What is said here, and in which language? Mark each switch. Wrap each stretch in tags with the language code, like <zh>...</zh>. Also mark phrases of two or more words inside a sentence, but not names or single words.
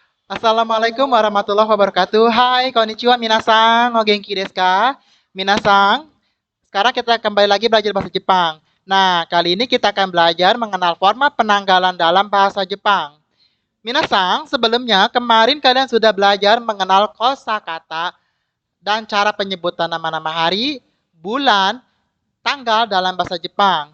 <ar>السلام عليكم ورحمة الله وبركاته.</ar> <id>Hai,</id> <ja>こんにちは皆さん. お元気ですか?</ja> <id>Minasan, sekarang kita kembali lagi belajar bahasa Jepang. Nah, kali ini kita akan belajar mengenal format penanggalan dalam bahasa Jepang. Minasan, sebelumnya kemarin kalian sudah belajar mengenal kosakata dan cara penyebutan nama-nama hari, bulan, tanggal dalam bahasa Jepang.</id>